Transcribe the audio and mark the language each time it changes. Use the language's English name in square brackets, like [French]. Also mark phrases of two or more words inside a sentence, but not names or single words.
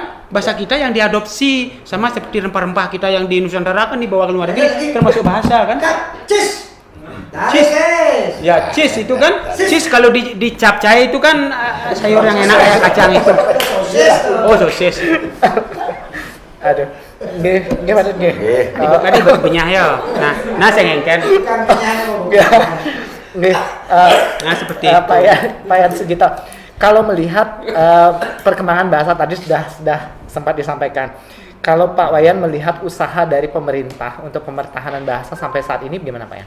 [Indonesian] Bahasa kita yang diadopsi sama seperti rempah-rempah kita yang di Nusantara kan dibawa ke luar negeri, termasuk bahasa kan? Cheese. Ya, cheese itu kan? Cheese kalau di capcay itu kan sayur yang enak kayak kacang itu. Oh, sosis. Aduh. Nggih Pak nggih. Ibu tadi berbenyah ya. Nah saya ngengken. Nggih. Nah seperti itu. Pak Yan Sugito. Kalau melihat perkembangan bahasa tadi sudah sempat disampaikan. Kalau Pak Wayan melihat usaha dari pemerintah untuk pemertahanan bahasa sampai saat ini gimana Pak Yan?